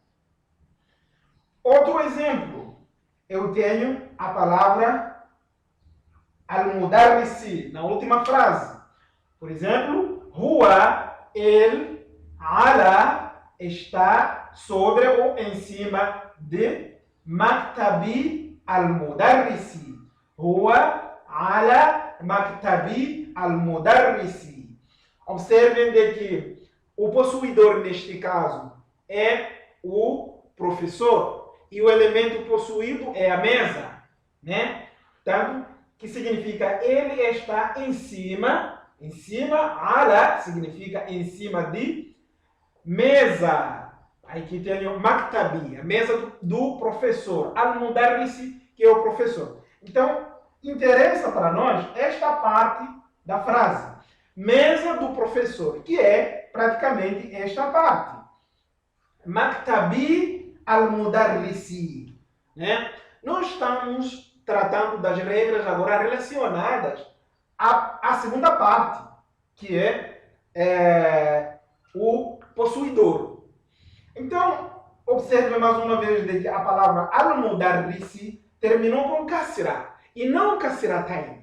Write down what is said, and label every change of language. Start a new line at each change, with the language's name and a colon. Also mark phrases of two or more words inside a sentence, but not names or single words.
Portuguese: Outro exemplo, eu tenho a palavra al-mudarrisi na última frase. Por exemplo, huwa, ele, ala, está sobre ou em cima de
Arabic: مكتب المدرس. هو على مكتب المدرس.
Portuguese: Observem de que o possuidor, neste caso, é o professor, e o elemento possuído é a mesa, né? Tanto que significa ele está em cima, ala significa em cima de mesa. Aqui tem o maktabi, a mesa do professor, al-mudarrisi, que é o professor. Então, interessa para nós esta parte da frase, mesa do professor, que é praticamente esta parte.
Arabic: مكتب المدرس,
Portuguese: né? Nós estamos tratando das regras agora relacionadas à segunda parte, que é o possuidor. Então, observe mais uma vez que a palavra al-mudarrisi terminou com kasra e não kasratain.